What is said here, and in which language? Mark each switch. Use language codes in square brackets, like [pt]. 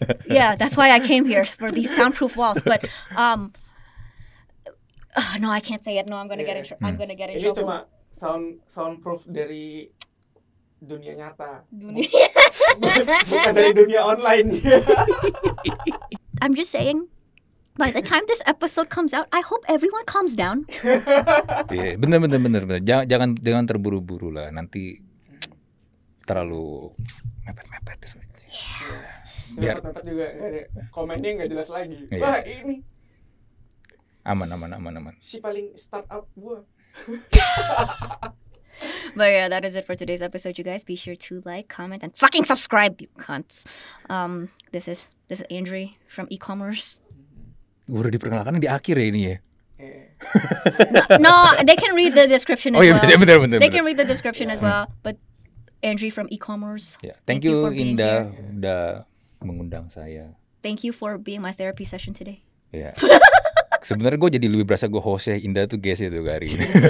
[en] Yeah, that's why I came here for these soundproof walls. But no, I can't say it. No, I'm gonna get in trouble. [id] Ini cuma soundproof dari dunia nyata. Bukan dari dunia online. [en] I'm just saying, by the time this episode comes out, I hope everyone calms down. [id] Iya, bener. Jangan terburu-buru lah. Nanti terlalu mepet. Biar mepet juga nggak ada komennya nggak jelas lagi. Wah ini aman. Si paling startup gua. [en] But yeah, that is it for today's episode, you guys. Be sure to like, comment, and fucking subscribe, you cunts. This is Andrew from e-commerce. [id] Gue udah diperkenalkan di akhir ya ini ya. [en] No, they can read the description as well. [id] Bener. [en] They can read the description as well. But Andrew from e-commerce. Yeah. Thank you for being Indah here. [id] Udah mengundang saya. [en] Thank you for being my therapy session today. [id] Ya. Sebenarnya gue jadi lebih berasa gue hostnya Indah tuh guys itu hari ini.